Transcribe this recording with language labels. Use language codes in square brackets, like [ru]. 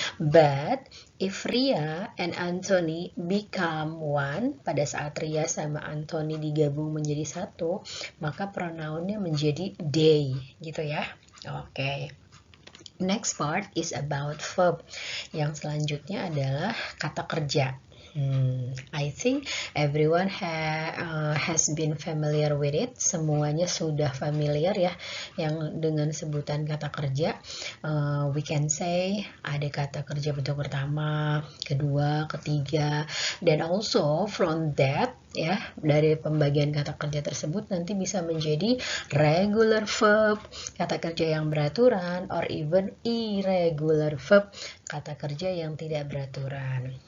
[en] But if Ria and Anthony become one, [id] pada saat Ria sama Anthony digabung menjadi satu, maka pronounnya menjadi they gitu ya. Oke. [en] Next part is about verb. [id] Yang selanjutnya adalah kata kerja. [en] I think everyone has been familiar with it. [id] Semuanya sudah familiar ya yang dengan sebutan kata kerja. [en] We can say [id] ada kata kerja bentuk pertama, kedua, ketiga, dan [en] also from that [id] ya, dari pembagian kata kerja tersebut nanti bisa menjadi regular verb, kata kerja yang beraturan, or even irregular verb, kata kerja yang tidak beraturan.